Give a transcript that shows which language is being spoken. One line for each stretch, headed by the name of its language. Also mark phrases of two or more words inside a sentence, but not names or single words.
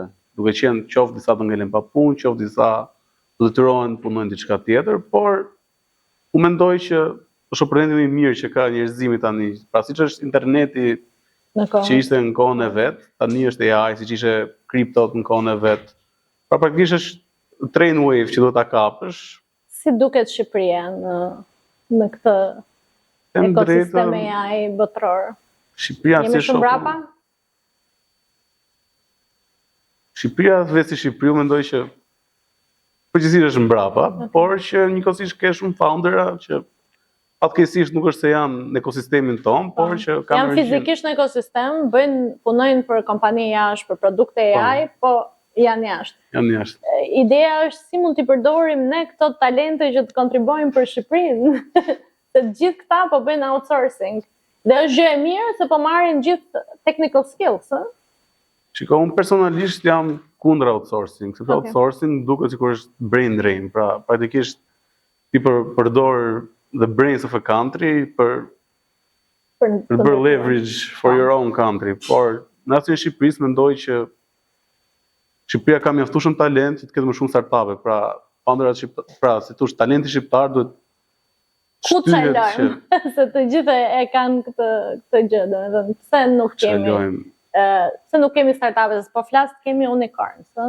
Albanian: Duke qenë qoftë disa do ngelen pa punë, qoftë disa do detyrohen të punojnë diçka tjetër, por u mendoj që është opportuniteti më i mirë që ka njerëzimi tani. Pra siç është interneti që ishte në kohën e vet, tani është AI, siç ishte kriptot në kohën e vet. Pra praktikisht është
English: train wave
Albanian: që do ta kapësh. Si duket Shqipëria në këtë ekosistem AI botror? Shqipëria jemi shumë brapa? Shqipëria vetë si Shqipëri, mendoj që përgjithsisht është mbrapa, por që njëkohësisht ke shumë foundera që fatkeqësisht nuk është se janë në ekosistemin tonë, por që kanë janë fizikisht në ekosistem, punojnë për kompani jashtë, për produkte AI, po janë jashtë. Janë jashtë. Ideja është si mund t'i përdorim ne këto talente që të kontribuojnë për Shqipërinë, se gjithë këta po bëjnë outsourcing. Dhe është gjë e mirë se po marrin gjithë
English: technical skills,
Albanian: ë? Shiko, unë personalisht jam kundër outsourcing, sepse outsourcing duket sikur është
English: brain drain,
Albanian: pra praktikisht ti përdor
English: the brains of a country
Albanian: për bërë
English: leverage for your own country.
Albanian: Por në rastin e Shqipërisë mendoj që Shqipëria ka mjaftuar shumë talent që të ketë më shumë startupe. Pra, founderat shqiptar, pra si thosh, talenti shqiptar duhet ku të lajm, se të gjithë e kanë këtë gjë, domethënë pse nuk kemi startupe, po flas kemi unicorns, ëh?